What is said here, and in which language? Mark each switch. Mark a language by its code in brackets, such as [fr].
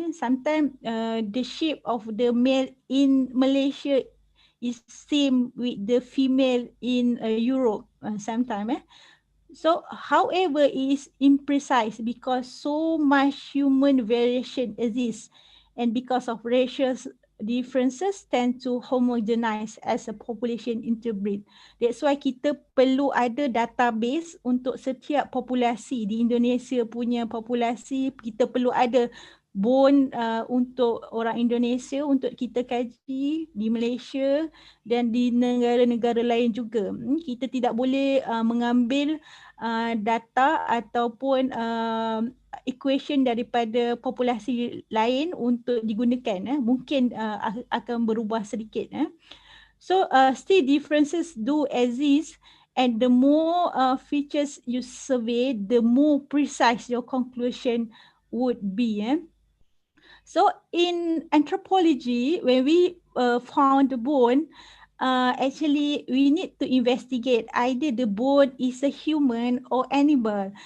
[en] Sometimes the shape of the male in Malaysia is same with the female in Europe sometimes. So, however, it is imprecise because so much human variation exists, and because of racial differences tend to homogenize as a population interbreed. That's why [ms] kita perlu ada database untuk setiap populasi. Di Indonesia punya populasi, kita perlu ada bone untuk orang Indonesia untuk kita kaji di Malaysia dan di negara-negara lain juga. Kita tidak boleh mengambil data ataupun equation daripada populasi lain untuk digunakan. Mungkin akan berubah sedikit. [en] So still differences do exist, and the more features you survey, the more precise your conclusion would be. So in anthropology, when we found the bone, actually we need to investigate either the bone is a human or animal.